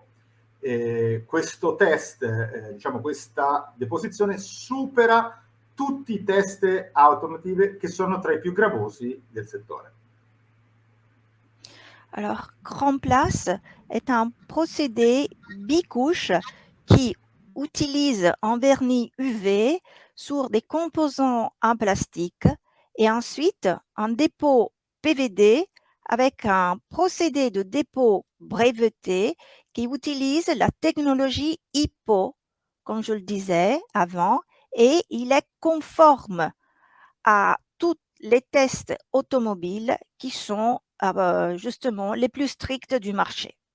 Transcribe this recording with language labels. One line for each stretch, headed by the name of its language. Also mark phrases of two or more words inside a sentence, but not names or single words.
Italian: Questo test, diciamo questa deposizione supera tutti i test automotive che sono tra i più gravosi del settore.
French: Alors, Chrome Plus est un procédé bicouche qui utilise un vernis UV sur des composants en plastique et ensuite un dépôt PVD avec un procédé de dépôt breveté qui utilise la technologie IPPO, comme je le disais avant, et il est conforme à tous les tests automobiles qui sont justement les plus stricts du marché.